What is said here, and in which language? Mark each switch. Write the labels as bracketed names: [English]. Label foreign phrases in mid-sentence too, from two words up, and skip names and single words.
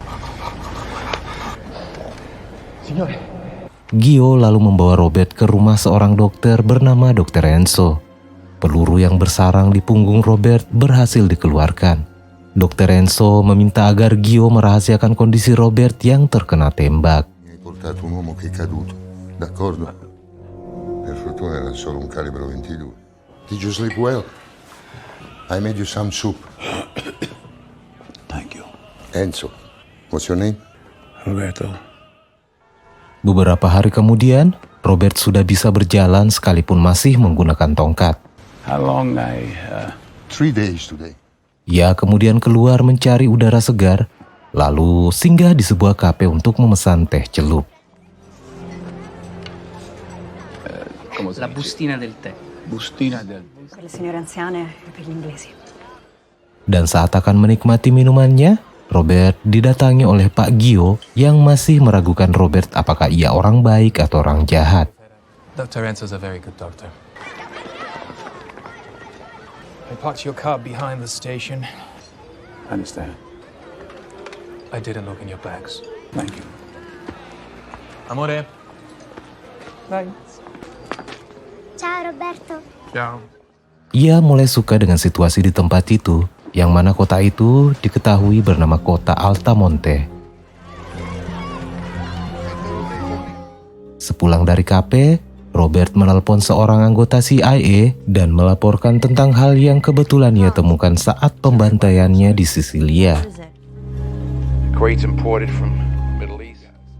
[Indonesian] Gio lalu membawa Robert ke rumah seorang dokter bernama Dr. Enzo. Peluru yang bersarang di punggung Robert berhasil dikeluarkan. Dr. Enzo meminta agar Gio merahasiakan kondisi Robert yang terkena tembak. [Italian] Mi hai portato un uomo che è caduto, d'accordo? Per fortuna era solo un calibro 22. [English] Did you sleep well? I made you some soup. Thank you. Enzo, what's your name? Roberto. [Indonesian] Beberapa hari kemudian, Robert sudah bisa berjalan sekalipun masih menggunakan tongkat. [English] How long 3 days today. [Indonesian] Ia kemudian keluar mencari udara segar, lalu singgah di sebuah kafe untuk memesan teh celup. [Italian] La bustina del tè. Bustina del... Per le signore anziane e per gli inglesi. [Indonesian] Dan saat akan menikmati minumannya, Robert didatangi oleh Pak Gio yang masih meragukan Robert apakah ia orang baik atau orang jahat. [English] Dr. Enzo's a very good doctor. I parked your car behind the station. I understand. I didn't look in your bags. Thank you. Amore. Thanks. Ciao Roberto. Ciao. [Indonesian] Ia mulai suka dengan situasi di tempat itu, yang mana kota itu diketahui bernama kota Altamonte. Sepulang dari kafe, Robert menelpon seorang anggota CIA dan melaporkan tentang hal yang kebetulan ia temukan saat pembantaiannya di Sisilia.